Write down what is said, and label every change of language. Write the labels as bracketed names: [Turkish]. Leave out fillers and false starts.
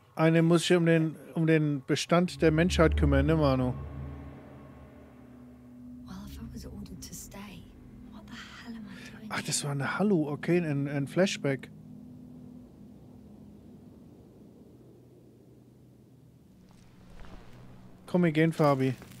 [German] Eine muss sich um den Bestand der Menschheit kümmern, ne, Manu? [English] Well, if I was ordered to stay, what the hell am I doing? [German] Ach, das war eine Hallo, okay, ein Flashback. Komm, wir gehen, Fabi.